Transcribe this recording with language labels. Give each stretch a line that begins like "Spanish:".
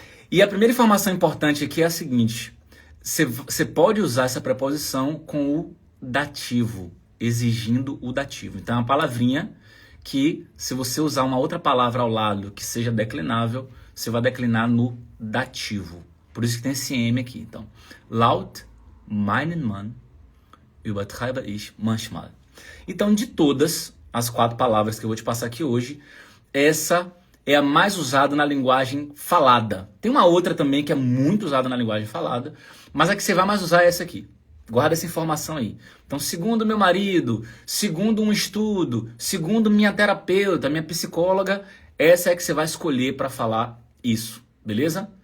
Portuguese: E a primeira informação importante aqui é a seguinte: você pode usar essa preposição com o dativo, exigindo o dativo. Então é uma palavrinha que, se você usar uma outra palavra ao lado que seja declinável, você vai declinar no dativo. Por isso que tem esse M aqui.
German: Então, laut meinen Mann übertreibe ich manchmal.
Portuguese: Então, de todas as 4 palavras que eu vou te passar aqui hoje, essa é a mais usada na linguagem falada. Tem uma outra também que é muito usada na linguagem falada, mas a que você vai mais usar é essa aqui. Guarda essa informação aí. Então, segundo meu marido, segundo um estudo, segundo minha terapeuta, minha psicóloga, essa é a que você vai escolher para falar isso, beleza?